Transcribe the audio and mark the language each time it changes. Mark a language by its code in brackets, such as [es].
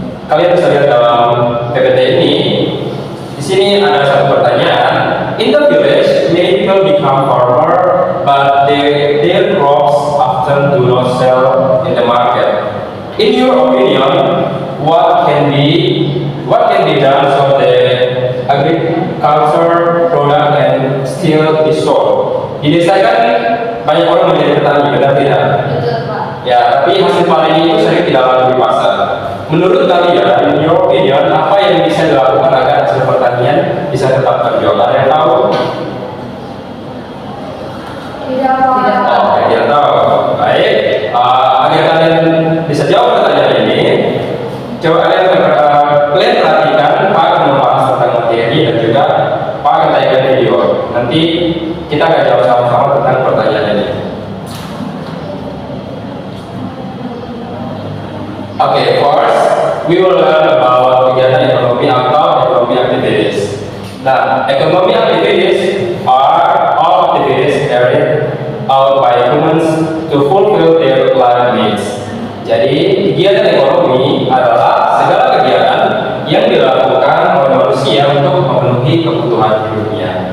[id] kalian bisa lihat dalam PPT ini. Di sini ada satu pertanyaan. [en] In the village, many people become farmer, but their crops often do not sell in the market. In your opinion, what can be done so the agriculture product can still be sold? [id] Di desa kan banyak orang menjadi petani, benar tidak? Betul, Pak. Ya, tapi hasil panen itu sering tidak laku di pasar. Menurut kalian, [en] in your opinion, [id] apa yang bisa dilakukan agar hasil pertanian bisa tetap terjual? Ada yang tahu? Tidak, Pak. Oh, tidak tahu. Baik, agar kalian bisa jawab pertanyaan ini, coba kalian perhatikan Pak akan membahas tentang materi dan juga Pak akan tayangkan video. Nanti kita akan jawab sama-sama tentang pertanyaan ini. [en] Okay, first we will learn about [id] kegiatan ekonomi atau ekonomi [en] activities. Nah, ekonomi activities are all activities carried out by humans to fulfill their life needs. [id] Jadi, kegiatan ekonomi adalah segala kegiatan yang dilakukan oleh manusia untuk memenuhi kebutuhan hidupnya.